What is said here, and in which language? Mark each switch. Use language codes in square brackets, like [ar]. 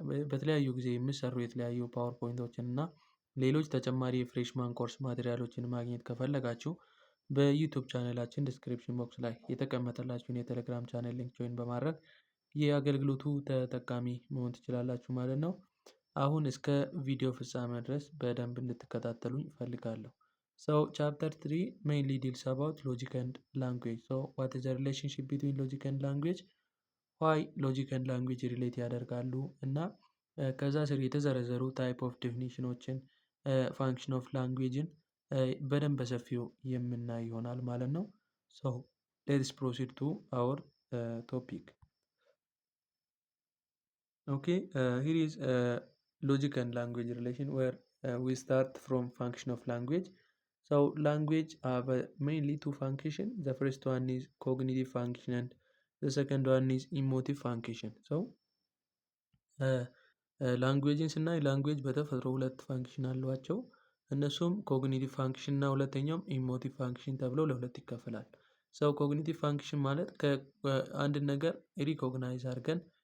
[am] በተለያዩ ጊዜ የሚሰሩ የተለያዩ ፓወርፖይንቶችን እና ሌሎች ተጨማሪ የፍሬሽማን ኮርስ ማቴሪያሎችን ማግኘት ከፈለጋችሁ በዩቲዩብ ቻናላችን ዲስክሪፕሽን ቦክስ ላይ የተቀመጠላችሁን የቴሌግራም ቻናል ሊንክ ጆይን በማድረግ የአገልግሎቱ ተጠቃሚ መሆን ትችላላችሁ ማለት ነው። አሁን እስከ ቪዲዮ ፍጻሜ ድረስ በደንብ እንድትከታተሉኝ እፈልጋለሁ። [en] So chapter 3 mainly deals about logic and language. So what is the relationship between logic and language? Why logic and language relate [am] ያደርጋሉ እና ከዛ ስር የተዘረዘሩ ታይፕ ኦፍ ዴፊኒሽኖችን ፋንክሽን ኦፍ ላንጉዌጅን በደንብ በሰፊው የምናይ ይሆናል ማለት ነው። [en] ሶ ሌትስ ፕሮሲድ ቱ አወር ቶፒክ። ኦኬ ሂር ኢዝ ሎጂክ ኤንድ ላንጉዌጅ ሪሌሽን ዌር we start from function of language. So language have mainly two function. The first one is cognitive function and the second one is emotive function. [am] So ላንጉዌጅን ስናይ ላንጉዌጅ በተፈጥሮ ሁለት ፋንክሽን አሏቸው። እነሱም ኮግኒቲቭ ፋንክሽን እና ሁለተኛውም ኢሞቲቭ ፋንክሽን ተብለው ለሁለት ይከፈላል። ሰው ኮግኒቲቭ ፋንክሽን ማለት ከአንድ ነገር ሪኮግናይዝ አድርገን